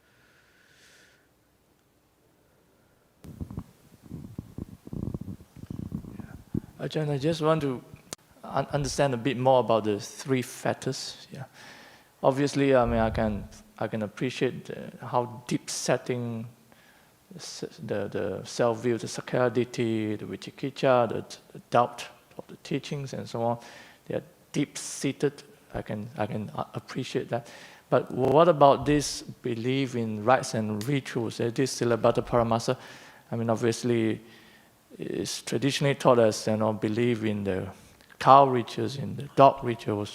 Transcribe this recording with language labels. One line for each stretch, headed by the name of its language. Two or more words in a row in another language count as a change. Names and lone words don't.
English: Ajahn, I just want to understand a bit more about the three factors. Yeah, obviously, I mean, I can appreciate how deep-setting the self-view, the
Pali: sakkaya ditthi,
English: the vicikicca, the doubt of the teachings, and so on. They are deep-seated. I can appreciate that. But what about this belief in rites and rituals?
Pali: This Silabbata Paramasa,
English: I mean, obviously, it's traditionally taught us, believe in the cow rituals, in the dog rituals.